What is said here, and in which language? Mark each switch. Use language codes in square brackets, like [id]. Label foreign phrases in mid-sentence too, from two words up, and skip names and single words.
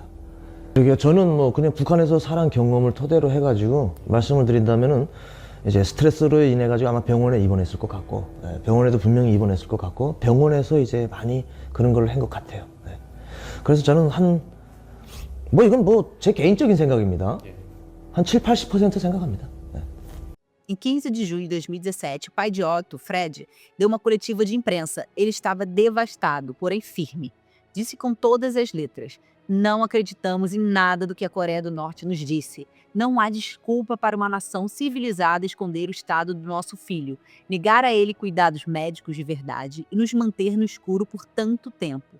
[ko] 그리고 저는 뭐 그냥 북한에서 살한 경험을 토대로 해가지고 말씀을 드린다면은 이제 스트레스로 인해 가지고 아마 병원에 입원했을 것 같고, 병원에도 분명히 입원했을 것 같고, 병원에서 이제 많이 그런 걸 한 것 같아요. 그래서 저는 뭐 이건 뭐 제 개인적인 생각입니다. 한 7, 80% 생각합니다. [pt] Em 15 de junho de 2017, o pai de Otto, Fred, deu uma coletiva de imprensa. Ele estava devastado, porém firme. Disse com todas as letras: não acreditamos em nada do que a Coreia do Norte nos disse. Não há desculpa para uma nação civilizada esconder o estado do nosso filho, negar a ele cuidados médicos de verdade e nos manter no escuro por tanto tempo.